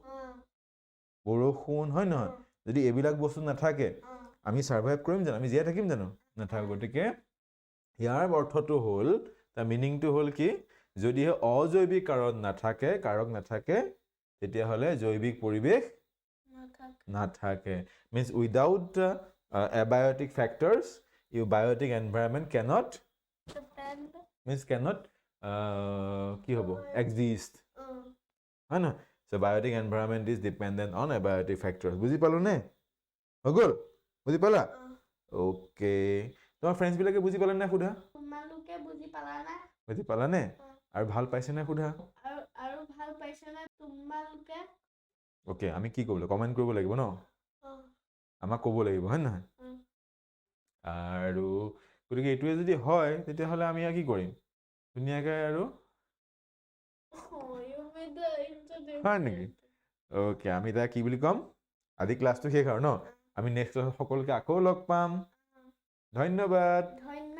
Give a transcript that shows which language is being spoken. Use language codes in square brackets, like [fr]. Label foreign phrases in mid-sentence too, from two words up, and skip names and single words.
[as] বৰষুণ হয় নহয় যদি এইবিলাক বস্তু নাথাকে আমি ছাৰ্ভাইভ কৰিম জানো আমি জীয়াই থাকিম জানো নাথাকো গতিকে ইয়াৰ অৰ্থটো হ'ল তাৰ মিনিংটো হ'ল কি যদিহে অজৈৱিক কাৰক নাথাকে তেতিয়াহ'লে জৈৱিক পৰিৱেশ নাথাকে [en] means without abiotic factors your biotic environment cannot [as] কি হ'ব exist হয় নহয় [en] so biotic environment is dependent on abiotic factors [as] বুজি পালো নে হৈ গ'ল বুজি পালা অ'কে তোমাৰ ফ্ৰেণ্ডছ বিলাকে বুজি পালে নে সোধা তোমালোকে বুজি পালা নে আৰু ভাল পাইছে নে সোধা আৰু ভাল পাইছে নে তোমালোকে অ'কে আমি কি ক'ব লাগিব কমেণ্ট কৰিব লাগিব ন আমাক ক'ব লাগিব হয় নহয় আৰু গতিকে এইটোৱে যদি হয় তেতিয়াহ'লে আমি আৰু কি কৰিম ধুনীয়াকৈ আৰু হয় নেকি অ'কে আমি এতিয়া কি বুলি ক'ম আজি ক্লাছটো শেষ আৰু ন আমি [en] next class [as] সকলোকে আকৌ লগ পাম ধন্যবাদ